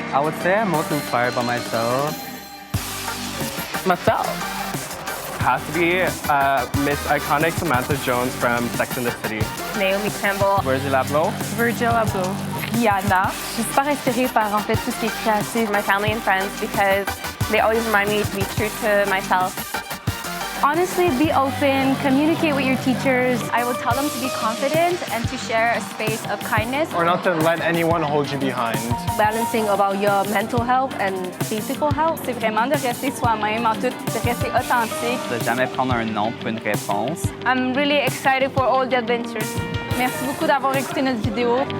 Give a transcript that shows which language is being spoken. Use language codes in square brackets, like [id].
[en] I would say I'm most inspired by myself. Myself. Has to be Miss Iconic Samantha Jones from Sex and the City. Naomi Campbell. Virgil Abloh. Virgil Abloh. Rihanna. [fr] Je suis super inspirée par en fait tout ce qui est créatif. [en] My family and friends, because they always remind me to be true to myself. Honestly, be open, communicate with your teachers. I would tell them to be confident and to share a space of kindness. Or not to let anyone hold you behind. Balancing about your mental health and physical health. [fr] C'est vraiment de rester soi-même en tout, de rester authentique. De jamais prendre un non pour une réponse. [en] I'm really excited for all the adventures. [fr] Merci beaucoup d'avoir écouté notre vidéo.